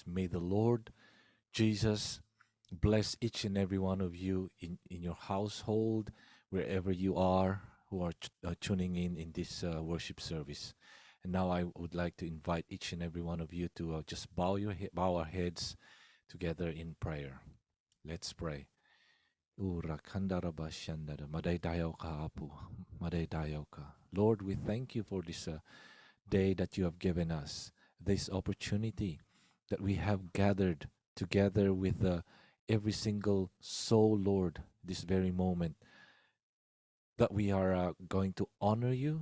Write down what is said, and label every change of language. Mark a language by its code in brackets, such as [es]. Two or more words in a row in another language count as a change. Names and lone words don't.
[en] May the Lord Jesus bless each and every one of you in your household, wherever you are, who are tuning in this worship service. And now I would like to invite each and every one of you to just bow our heads together in prayer. Let's pray. Ura kandaraba shandara, madaydayo ka apu, madaydayo ka. Lord, we thank you for this day that you have given us, this opportunity that we have gathered together with every single soul, Lord, this very moment, that we are going to honor you.